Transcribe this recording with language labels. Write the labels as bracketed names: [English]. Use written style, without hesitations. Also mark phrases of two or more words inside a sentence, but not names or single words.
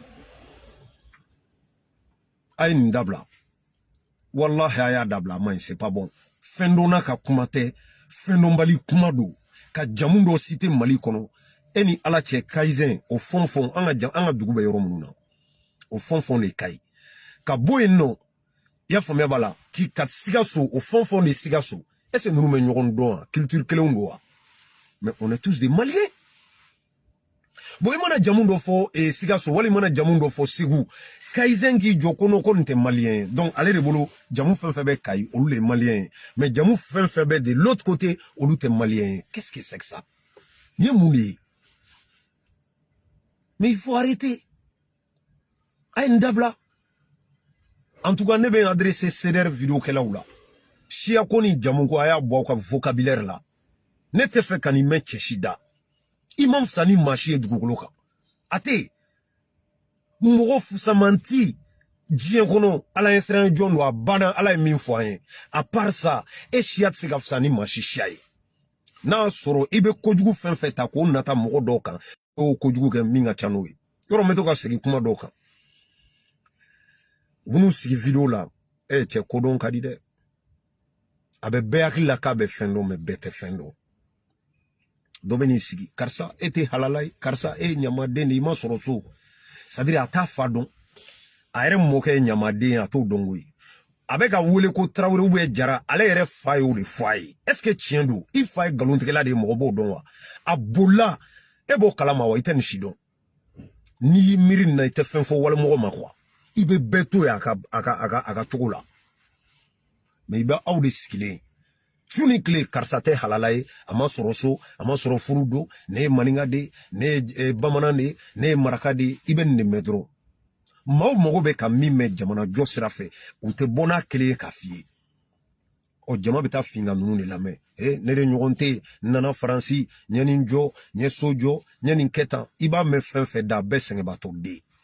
[Bambara] a ye nin dabila wallahi a y'a dabila a ma ɲi [French] c'est pas bon [Bambara] fɛn dɔn n'a ka kuma tɛ fɛn dɔnbali kuma don ka jamu dɔ cité Mali kɔnɔ e ni ala cɛ kaizen o fɔn an ka dugu bɛ yɔrɔ minnu na o fɔn de kayi ka bɔ yen nɔ i y'a faamuya b'a la k'i ka Sikaso o fɔn de Sikaso [French] est-ce que [Bambara] ninnu bɛ ɲɔgɔn dɔn wa culture kelenw don wa [French] mais on est tous des Maliens [Bambara] bon i mana jamu dɔ fɔ Sikaso wali i mana jamu dɔ fɔ Segu kaizen k'i jɔ ko non ko nin tɛ Malien donc ale de bolo jamu fɛn fɛn bɛ Kayi olu de ye Malien mais jamu fɛn fɛn bɛ [French] de l'autre côté [Bambara] olu tɛ Malien [French] qu'est-ce que c'est que ça [Bambara] ni ye mun de ye [French] mais il faut arrêter [Bambara] a ye nin dabila [French] en tout cas [Bambara] ne bɛ adressé CDR vidéo kɛlaw la siya ko ni jamu ko a y'a bɔ aw ka vocabulaire la ne tɛ fɛ ka nin mɛn cɛsi da i ma fisa ni maa si ye dugukolo kan a tɛ mɔgɔ fusamanti diɲɛ kɔnɔ ala ye siran jɔn don a banna ala ye min fɔ an ye [French] à part ça [Bambara] e siya tɛ se ka fisa ni maa si siya ye n'a sɔrɔ i bɛ kojugu fɛn fɛn ta k'o nata mɔgɔ dɔw kan o kojugu kɛ min ka ca n'o ye yɔrɔ n bɛ to ka segin kuma dɔw kan u b'u sigi vidéo la cɛ kodɔn ka di dɛ a bɛ bɛɛ hakili la k'a bɛ fɛn dɔn mais bɛɛ tɛ fɛn dɔn dɔ bɛ n'i sigi karisa e tɛ halala ye karisa e ye ɲamaden de i ma sɔrɔ so [French] c'est-à-dire [Bambara] a t'a fa dɔn a yɛrɛ mɔkɛ ye ɲamaden ye a t'o dɔn koyi a bɛ ka wele ko Tarawele ou Jara ale yɛrɛ fa ye o de fɔ a ye [French] est-ce que [Bambara] tiɲɛ don i fa ye nkalontigɛla de ye mɔgɔ b'o dɔn wa a bolila e b'o kalama wa i tɛ nin si dɔn n'i y'i miiri nin na i tɛ fɛn fɔ walimɔgɔ ma quoi i bɛ bɛɛ to yen a ka cogo la mais i bɛ aw de sigilen su ni tile karisa tɛ halala ye a ma sɔrɔ so a ma sɔrɔ furu don ne ye maninka de ne ye bamanan de ne ye maraka de i bɛ nin de mɛn dɔrɔn maaw mago bɛ ka min mɛn jamana jɔ sira fɛ u tɛ bɔ n'a kelen ye k'a f'i ye ɔ jama bɛ taa finka ninnu de lamɛn ne de ɲɔgɔn tɛ n nana faransi n ye nin jɔ n ye so jɔ n ye nin kɛ tan i b'a mɛn fɛn fɛn da a bɛɛ sɛgɛnbaatɔ den